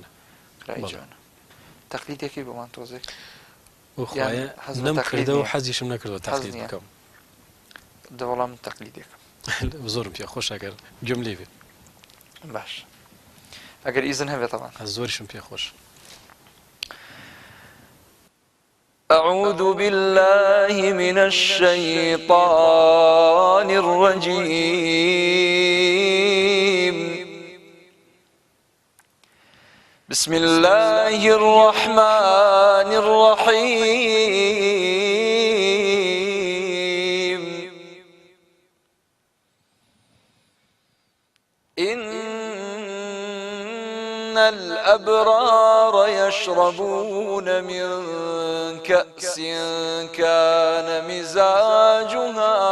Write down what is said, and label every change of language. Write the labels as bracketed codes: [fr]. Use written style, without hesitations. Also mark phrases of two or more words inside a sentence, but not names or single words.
[ckb] تەقلیدێکی بۆمان تۆزێک وخوایە نەم کردەوە حەزیشم نەکردەوە تەقلید بکەم دەوەڵام تەقلیدێکم زۆرم پێ خۆش ئەگەر گوێم لێ بێ باش ئەگەر ئیزن هەبێتەوە زۆریشم پێ خۆش [ar] أعوذ بالله من الشيطان الرجيم بسم الله الرحمن الرحيم إن الأبرار يشربون من كأس كان مزاجها